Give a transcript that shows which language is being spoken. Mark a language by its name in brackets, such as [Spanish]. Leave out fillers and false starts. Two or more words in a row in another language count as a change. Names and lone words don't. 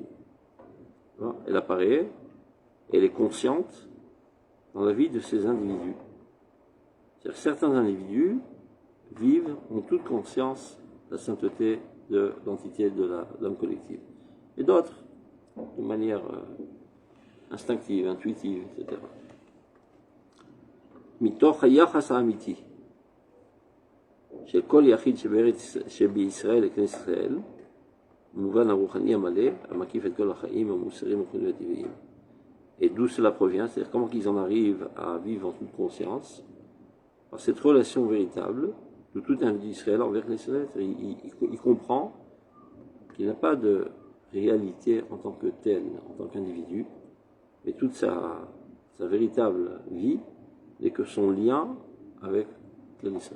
[French] Elle apparaît, elle est consciente dans la vie de ces individus. C'est-à-dire que certains individus vivent en toute conscience la sainteté de l'entité de l'âme collective. Et d'autres, de manière instinctive, intuitive, etc. [Hebrew] מתוך היחס האמיתי של כל יחיד שבישראל לכנסת ישראל, במובן הרוחני המלא, המקיף את כל החיים, המוסריים והטבעיים. [French] Et d'où cela provient, c'est-à-dire comment ils en arrivent à vivre en toute conscience, par cette relation véritable de tout individu d'Israël envers l'Israël. Il comprend qu'il n'a pas de réalité en tant que tel, en tant qu'individu, mais toute sa véritable vie n'est que son lien avec l'Israël.